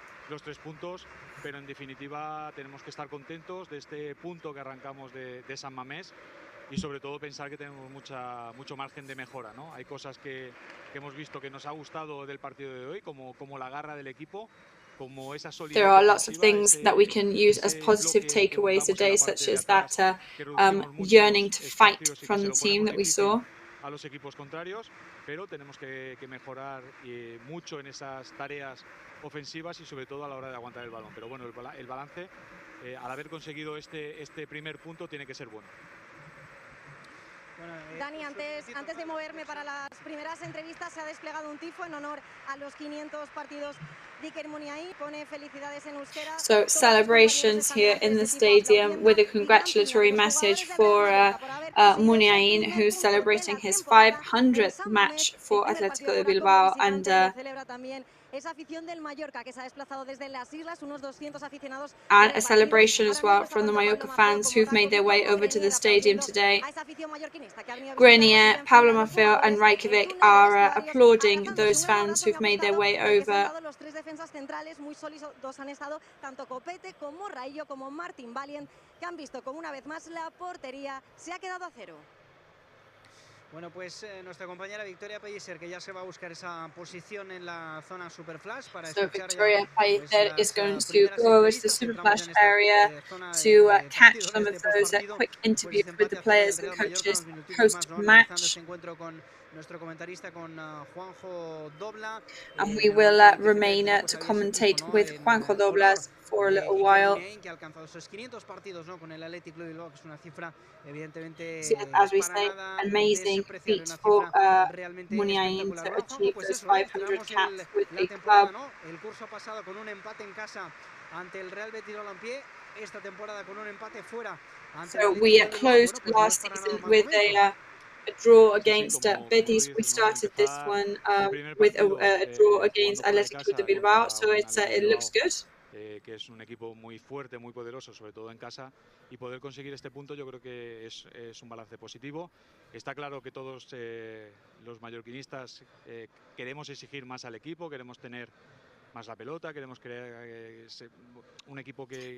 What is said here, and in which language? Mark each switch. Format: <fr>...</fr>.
<es>Los 3 puntos, pero en definitiva tenemos que estar contentos de este punto que arrancamos de San Mamés y sobre todo pensar que tenemos mucho margen de mejora, ¿no? Hay cosas que hemos visto que nos ha gustado del partido de hoy, como la garra del equipo, como esa solidez.</es> <en>There are lots of things that we can use as positive takeaways today, such as that yearning to fight from the team that we saw.</en> <es>A los equipos contrarios, pero tenemos que mejorar mucho en esas tareas ofensivas y sobre todo a la hora de aguantar el balón. Pero bueno, el balance, al haber conseguido este primer punto, tiene que ser bueno. Dani, antes de moverme para las primeras entrevistas, se ha desplegado un tifo en honor a los 500 partidos de Iker Muniain. Pone felicidades en euskera.</es> <en>So celebrations here in the stadium with a congratulatory message for Muniain, who's celebrating his 500th match for Atletico de Bilbao, and</en> <es>esa afición del Mallorca que se ha desplazado desde las islas, unos 200 aficionados.</es> <en>And a celebration as well from the Mallorca fans who've made their way over to the stadium today. Grenier, Pablo Maffeo and Rajkovic are applauding those fans who've made their way over.</en> <es>Los 3 defensas centrales muy sólidos han estado, tanto Copete como Raillo como Martin Valiant, que han visto como una vez más la portería se ha quedado a 0. Bueno, pues nuestra compañera Victoria Pellicer, que ya se va a buscar esa posición en la zona Superflash para</es> <en>so Victoria Pellicer is going to go over to the Superflash area to catch some of those quick interviews with the players and coaches post-match.</en> <es>nuestro comentarista con Juanjo Dobla.</es> <en>And we will remain to commentate with Juanjo Doblas for a little while.</en> <es>Que ha alcanzado esos 500 partidos, ¿no?, con el Athletic Club de Bilbao, que es una cifra evidentemente</es> <en>As we say, amazing feat for Muniain to achieve those 500 caps with the club.</en> <es>El curso pasado con un empate en casa ante el Real Betis Balompié, esta temporada con un empate fuera ante</es> <en>So we closed last season with a draw against Betis. We started this one with a draw against Athletic Club de Bilbao, so it looks good.</en> <es>Que es un equipo muy fuerte, muy poderoso, sobre todo en casa, y poder conseguir este punto yo creo que es un balance positivo. Está claro que todos los mallorquinistas queremos exigir más al equipo, queremos tener más la pelota, queremos crear un equipo que</es>